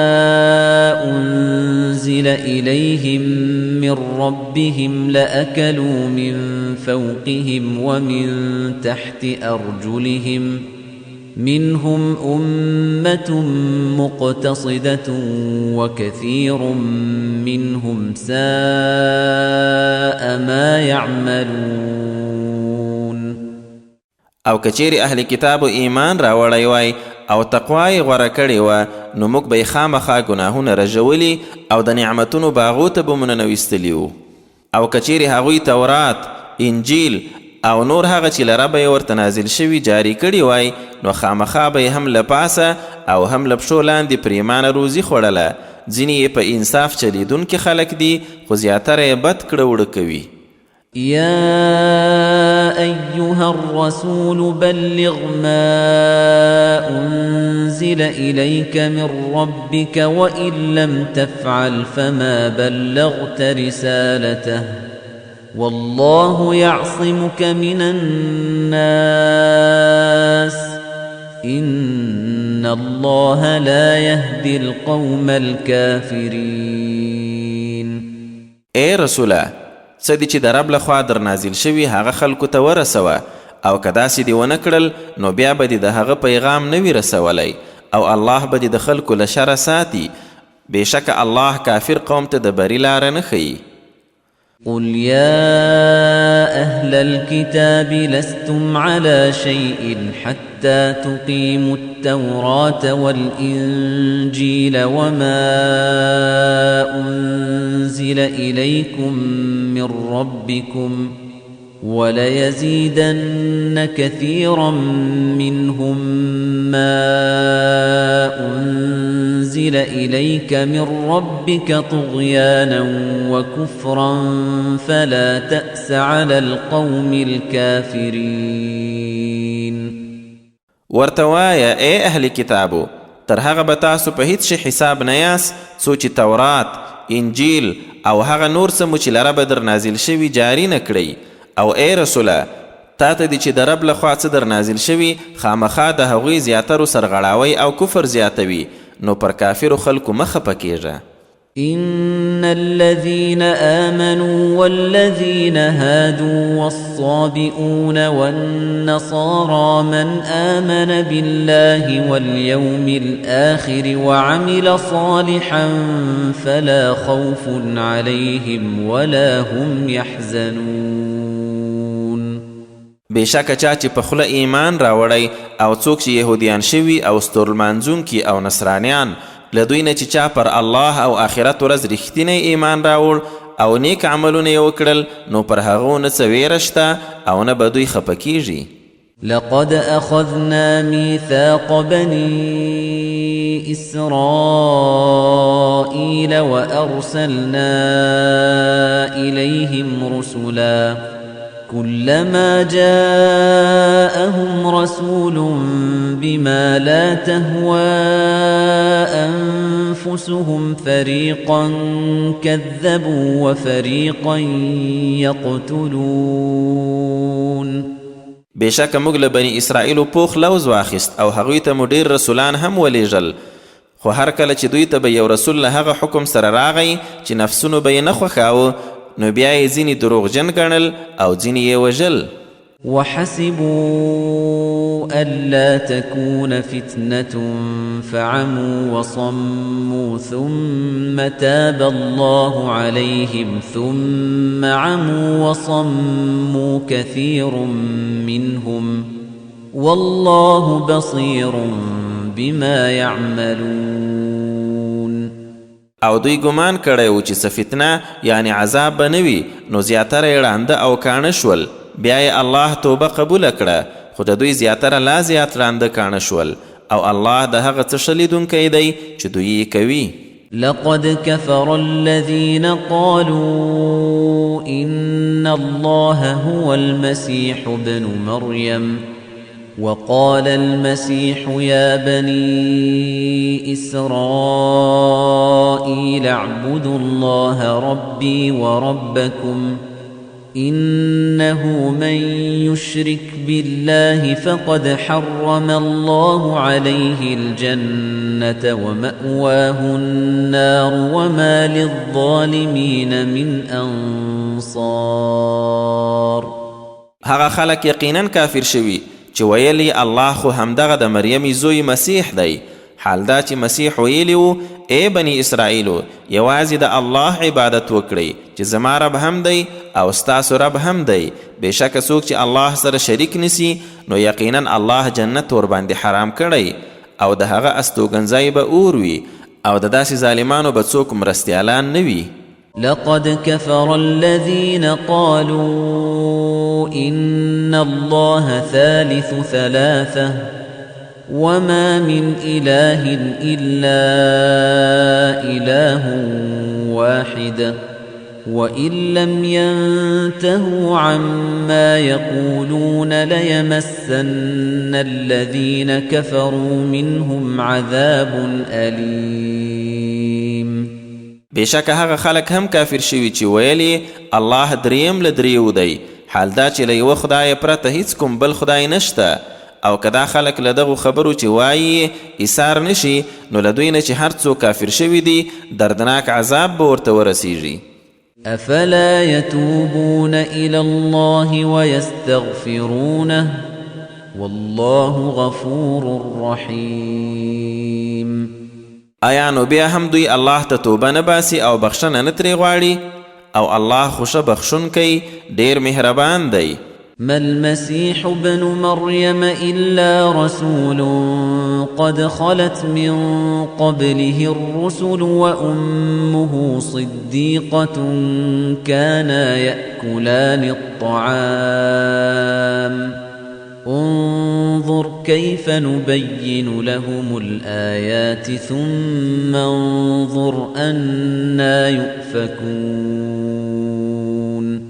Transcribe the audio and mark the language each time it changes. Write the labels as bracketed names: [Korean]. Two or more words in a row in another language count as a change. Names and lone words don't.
[Arabic] أنزل إليهم من ربهم لأكلوا من فوقهم ومن تحت أرجلهم منهم أمة مقتصدة وكثير منهم ساء ما يعملون. [Pashto] او کچیری اهل کتابو ایمان راوړی وای او تقوا یې غوره کړې وه نو موږ به یې خامخا ګناهونه رژولي او د نعمتونو باغو ته به مو ننویستلي وو. او کچیرې هغوی تورات، انجیل او نور هغه چې له ربه یې ورته نازل شوي جاري کړي وای نو خامخا به یې هم له پاسه او هم له پښو لاندې پرېمانه روزي خوړله. ځینې یې په انصاف چلیدونکي خلک دي خو زیاتره یې بد کړه وړه کوي. [Arabic] يا أيها الرسول بلغ ما أنزل إليك من ربك وإن لم تفعل فما بلغت رسالته والله يعصمك من الناس إن الله لا يهدي القوم الكافرين. [Pashto] اے رسوله څه دي چې د رب لخوا در نازل شوي هغه خلکو ته ورسوه او که داسې دې ونه کړل نو بیا به دې د هغه پیغام نه وي رسولی او الله به دې د خلکو له شره ساتي. بېشکه الله کافر قوم ته د بري لاره نه ښیي. [Arabic] قل يا أهل الكتاب لستم على شيء حتى تقيموا التوراة والإنجيل وما أنزل إليكم من ربكم وليزيدن كثيرا منهم ما أنزل إليك من ربك طغيانا وكفرا فلا تأس على القوم الكافرين. [Pashto] ورتوایا اے اهل کتابو تر هغه به تاسو په هیڅ شي حساب نه یاست څو چې تورات، انجیل او هغه نور څه مو چې له ربه در نازل شوي جاري نه کړئ. او اے رسوله تا ته دي چې د رب لخوا څه در نازل شوي خامخا د هغوی زیاترو سرغړاوی او کفر زیاتوي نو پر کافرو خلکو مه خفه کیږه. [Arabic] إن الذين آمنوا والذين هادوا والصابئون والنصارى من آمن بالله واليوم الآخر وعمل صالحا فلا خوف عليهم ولا هم يحزنون. [Pashto] بېشکه چا چې په خوله ایمان راوړی او څوک چې یهودیان شوي او ستورلمانځونکي او نصرانیان له دوی نه چې چا پر الله او آخرت ورځ رښتینی ایمان راوړ او نیک عملونه یې وکړل نو پر هغو نه څه ویره شته او نه به دوی خفه کیږي. [Arabic] لقد أخذنا ميثاق بني إسرائيل وأرسلنا إليهم رسلا كلما جاءهم رسول بما لا تهوى أنفسهم فريقا كذبوا وفريقا يقتلون. [Pashto] بېشکه موږ له بني اسرائیلو پوخ لوز واخیست او هغوی ته مو ډېر رسولان هم ولیږل خو هر کله چې دوی ته به یو رسول له هغه حکم سره راغی چې نفسونو به یې نه خوښاوه نو بیا یې ځینې دروغجن ګڼل او ځینې یې وژل. [Arabic] وحسبوا ألا تكون فتنة فعموا وصموا ثم تاب الله عليهم ثم عموا وصموا كثير منهم والله بصير بما يعملون. [Pashto] او دوی ګمان کړی و چې څه فتنه یعنی عذاب به نه وي نو زیاتره یې ړانده او کاڼه شول بیا یې الله توبه قبوله کړه خو د دوی زیاتره لا زیات ړانده کاڼه شول او الله د هغه څه ښه لیدونکی دی چې دوی یې کوي. [Arabic] لقد كفر الذين قالوا إن الله هو المسيح ابن مريم وقال المسيح يا بني إسرائيل اعبدوا الله ربي وربكم إنه من يشرك بالله فقد حرم الله عليه الجنة ومأواه النار وما للظالمين من أنصار. [Pashto] هغه خلک یقینا کافر شوي چې ویلي الله خو همدغه د مریم زوی مسیح دی. حال دا چې مسیح ویلی و ای بني اسرائیلو یوازې د الله عبادت وکړئ چې زما رب هم دی او ستاسو رب هم دی. بېشکه څوک چې الله سره شریک نسی نو یقینا الله جنت ورباندې حرام کړی او د هغه استوګنځی به اور وي او د داسې ظالمانو به څوک مرستیالان نه وي. [Arabic] لقد كفر الذين قالوا إن الله ثالث ثلاثة وما من إله إلا إله واحد وإن لم ينتهوا عما يقولون ليمسن الذين كفروا منهم عذاب أليم. [Pashto] بېشکه هغه خلک هم کافر شوي چې ویلي الله دریم له دریو دی. حال دا چې له یوه خدای پرته هیڅ کوم بل خدای نشته او که دا خلک له دغو خبرو چې وایي ایثار نشي نو له دوی نه چې هر څوک کافر شوي دي دردناک عذاب به ورته ورسیږي. [Arabic] أفلا يتوبون إلى الله ويستغفرونه والله غفور رحيم. [Pashto] آیا نو بیا هم دوی الله ته توبه نه باسي او بخښنه نه ترې غواړي او الله خوشه بخښونکی ډېر مهربان دی. [Arabic] ما المسيح ابن مريم إلا رسول قد خلت من قبله الرسل وأمه صديقة كانا يأكلان الطعام انظر كيف نبين لهم الآيات ثم انظر أنا يؤفكون.